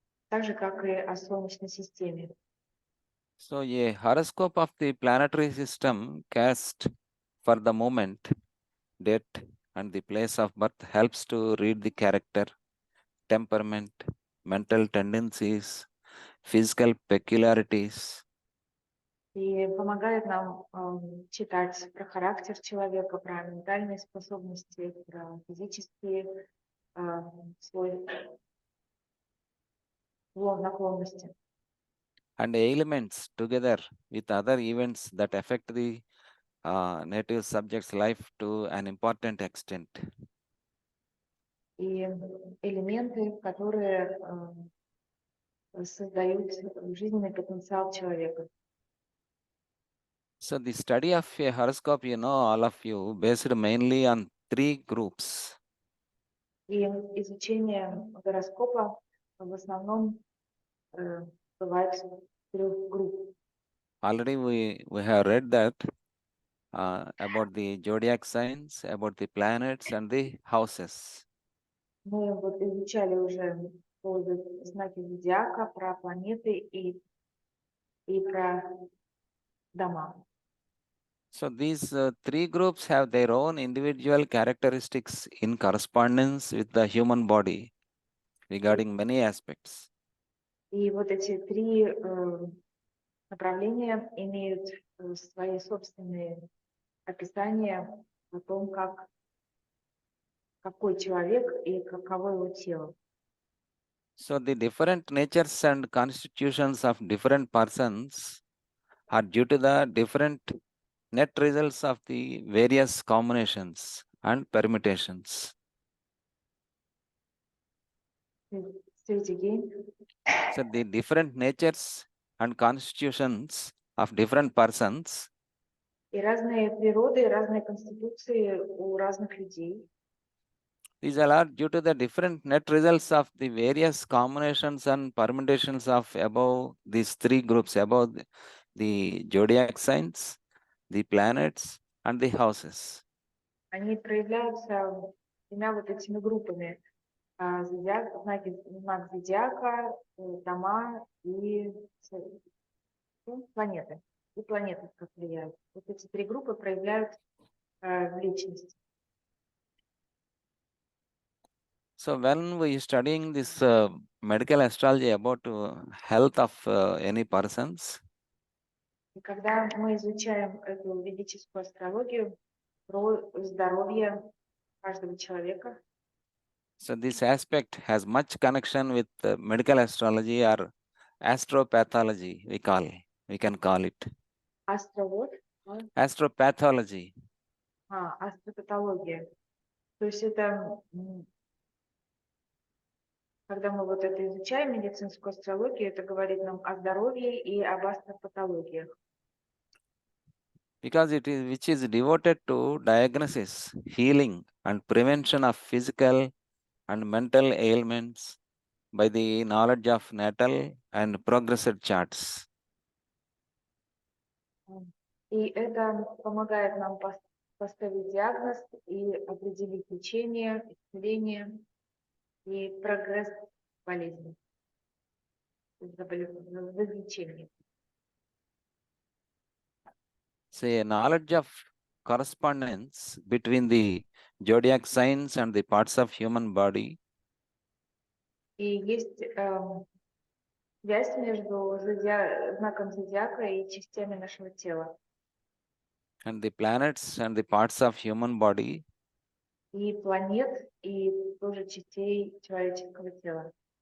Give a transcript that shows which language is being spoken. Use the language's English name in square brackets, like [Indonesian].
[Russian] так же, как и о Солнечной системе. [English] So, a horoscope of the planetary system cast for the moment, date, and the place of birth helps to read the character, temperament, mental tendencies, physical peculiarities. [Russian] И помогает нам читать про характер человека, про ментальные способности, про физические свойства, наклонности. [English] And elements together with other events that affect the native subject's life to an important extent. [Russian] И элементы, которые создают жизненный потенциал человека. [English] So the study of a horoscope, all of you, based mainly on three groups. [Russian] И изучение гороскопа в основном бывает в трех групп. [English] Already we have read that about the zodiac signs, about the planets and the houses. [Russian] Мы вот изучали уже по знаки зодиака, про планеты и про дома. [English] So these three groups have their own individual characteristics in correspondence with the human body regarding many aspects. [Russian] И вот эти три направления имеют свои собственные описания о том, какой человек и каково его тело. [English] So the different natures and constitutions of different persons are due to the different net results of the various combinations and permutations. Say it again. So the different natures and constitutions of different persons [Russian] И разные природы, и разные конституции у разных людей. [English] these are due to the different net results of the various combinations and permutations of above these three groups, above the zodiac signs, the planets, and the houses. [Russian] Они проявляются тремя вот этими группами. Знак зодиака, дома и планеты. И планеты как влияют. Вот эти три группы проявляют личность. [English] So when we studying this medical astrology about health of any persons, [Russian] И когда мы изучаем эту ведическую астрологию про здоровье каждого человека, [English] so this aspect has much connection with medical astrology or astropathology, we can call it. [Russian] астровод, [English] Astropathology. [Russian] астропатология. То есть это, когда мы вот это изучаем, медицинскую астрологию, это говорит нам о здоровье и об астропатологиях. [English] Because it is which is devoted to diagnosis, healing, and prevention of physical and mental ailments by the knowledge of natal and progressive charts. [Russian] И это помогает нам поставить диагноз и определить лечение, исцеление и прогресс болезни, в излечении. [English] Say a knowledge of correspondence between the zodiac signs and the parts of human body [Russian] И есть связь между знаком зодиака и частями нашего тела. [English] and the planets and the parts of human body [Russian] И планет, и тоже частей человеческого тела.